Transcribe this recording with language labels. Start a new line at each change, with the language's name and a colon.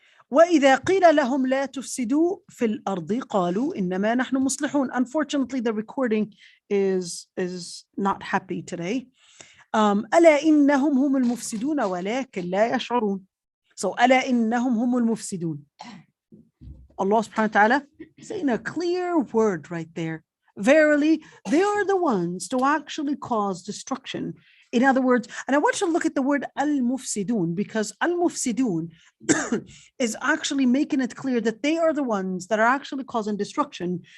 Arabic: وإذا قيل لهم لا تفسدوا في الأرض قالوا إنما نحن مصلحون.
English: Unfortunately, the recording is not happy today.
Arabic: ألا إنهم هم المفسدون ولكن لا يشعرون. So ألا إنهم هم المفسدون.
English: Allah subhanahu wa ta'ala saying a clear word right there. Verily, they are the ones to actually cause destruction. In other words, and I want you to look at the word al-mufsidun, because al-mufsidun is actually making it clear that they are the ones that are actually causing destruction.